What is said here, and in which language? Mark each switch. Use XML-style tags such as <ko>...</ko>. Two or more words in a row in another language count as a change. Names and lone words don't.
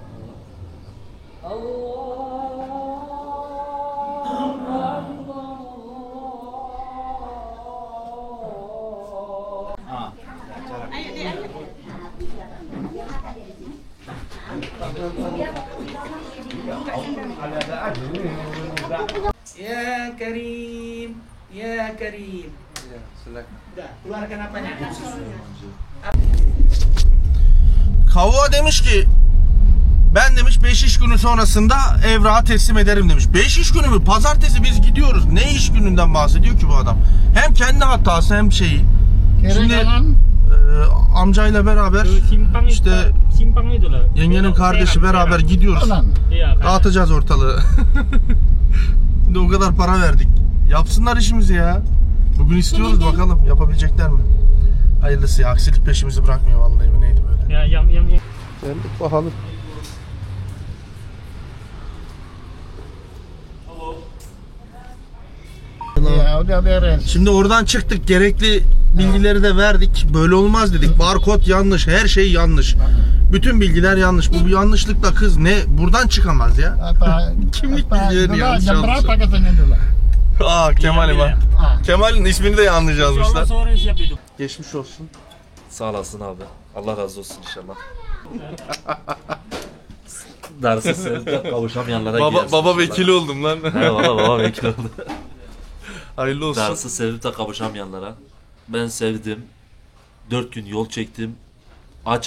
<ar>الله أكبر. يا كريم، يا كريم.</ar> <id>Udah, keluarkan apanya?</id> <tr>Kavva demiş ki ben demiş 5 iş günü sonrasında evrağı teslim ederim demiş. 5 iş günü mü? Pazartesi biz gidiyoruz. Ne iş gününden bahsediyor ki bu adam? Hem kendi hatası hem şeyi. Şimdi amcayla beraber</tr> <id>Simpang</id> <tr>işte</tr> <id>simpang itu lah.</id> <tr>yengenin kardeşi beraber gidiyoruz.</tr> <id>Iya, kan.</id> <tr>Dağıtacağız ortalığı. Şimdi o kadar para verdik. Yapsınlar işimizi ya. Bugün istiyoruz bakalım yapabilecekler mi? Hayırlısı ya. Aksilik peşimizi bırakmıyor vallahi. Bu neydi böyle?</tr> <id>Ya, yang</id> <tr>Geldik bakalım.</tr> <id>Ya udah beres.</id> <tr>Şimdi oradan çıktık. Gerekli bilgileri de verdik. Böyle olmaz dedik. Barkod yanlış. Her şey yanlış. Bütün bilgiler yanlış. Bu yanlışlıkla kız ne? Buradan çıkamaz ya.</tr> <id>Apa?</id> <tr>Kimlik</tr> <id>apa,</id> <tr>bilgilerini</tr> <id>dulu</id> <tr>yanlış</tr> <id>jam</id> <tr>yazmış.</tr> <id>berapa katanya dulu?</id> <tr>Aa Kemal'im ha. Kemal'in ismini de yanlış yazmışlar.</tr> <id>insyaallah sore siap itu.</id> <tr>Geçmiş olsun. Sağ olasın abi. Allah razı olsun inşallah. Darısı sevde kavuşamayanlara gidersin. Baba vekili oldum lan. He valla baba vekil oldu. Hayırlı olsun. Darısı sevip de kavuşamayanlara. Ben sevdim. 4 gün yol çektim. Aç.</tr>